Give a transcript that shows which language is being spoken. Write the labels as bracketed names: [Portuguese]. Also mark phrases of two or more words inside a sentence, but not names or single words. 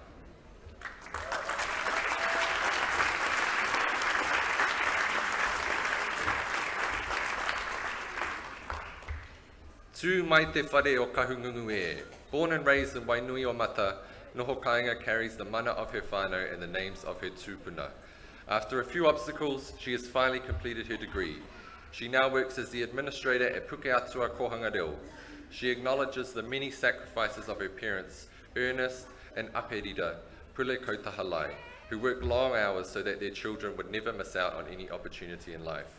[Māori] Tū mai te whare o Kahungungu e. [English] Born and raised in Wainui o Mata, Noho Kainga carries the mana of her whānau and the names of her tūpuna. After a few obstacles, she has finally completed her degree. She now works as the administrator at Puke Atua Kohanga Reo. She acknowledges the many sacrifices of her parents, Ernest and Aperira, Pule Kautaha Lai, who worked long hours so that their children would never miss out on any opportunity in life.